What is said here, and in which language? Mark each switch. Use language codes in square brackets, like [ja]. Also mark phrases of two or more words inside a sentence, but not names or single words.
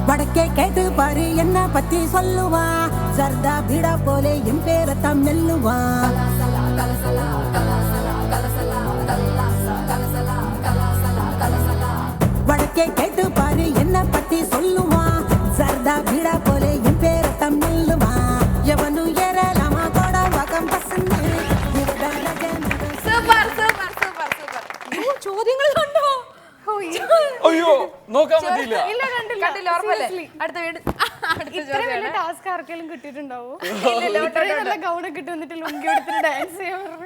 [ta] வடக்கே கேட்டு பாரு என்ன பத்தி சொல்லுவா சர்தா பீடா போலே என் பேரத்தான் மெல்லுவா வடக்கே கேட்டு பாரு என்ன பத்தி சொல்லுவா சர்தா பீடா போலே என் பேரத்தான் மெல்லுவா எவனு ஏறலாமா கூட வகம் பசங்க [ml] സൂപ്പർ സൂപ്പർ സൂപ്പർ സൂപ്പർ ചോദ്യങ്ങൾ കണ്ടോ അയ്യോ നോക്കാൻ പറ്റിയില്ല. കണ്ടില്ല ഉറപ്പല്ലേ അടുത്ത വീട് ഇത്രയും വലിയ ടാസ്ക് ആർക്കെങ്കിലും കിട്ടിയിട്ടുണ്ടാവോ? ഇത്രയും നല്ല ഗൗണൊക്കെ ഇട്ട് വന്നിട്ട് ലുങ്കി എടുത്തിട്ട് ഡാൻസ് ചെയ്യാൻ പറഞ്ഞു.